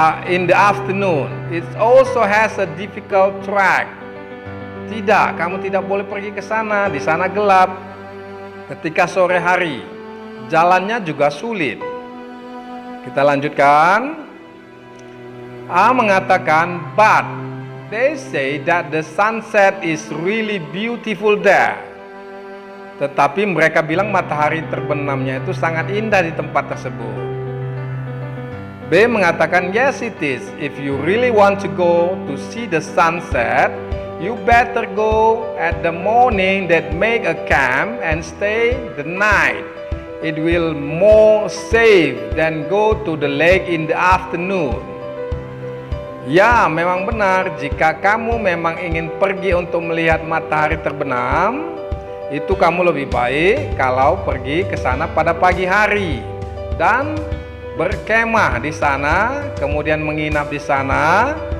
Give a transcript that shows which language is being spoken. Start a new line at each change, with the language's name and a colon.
English: In the afternoon, it also has a difficult track.
Indonesian: Tidak, kamu tidak boleh pergi ke sana. Di sana gelap. Ketika sore hari, jalannya juga sulit. Kita lanjutkan. A mengatakan,
English: but they say that the sunset is really beautiful there.
Indonesian: Tetapi mereka bilang matahari terbenamnya itu sangat indah di tempat tersebut. B mengatakan,
English: yes it is. If you really want to go to see the sunset, you better go at the morning that make a camp and stay the night. It will more safe than go to the lake in the afternoon.
Indonesian: Ya, memang benar. Jika kamu memang ingin pergi untuk melihat matahari terbenam, itu kamu lebih baik kalau pergi ke sana pada pagi hari dan berkemah di sana, kemudian menginap di sana.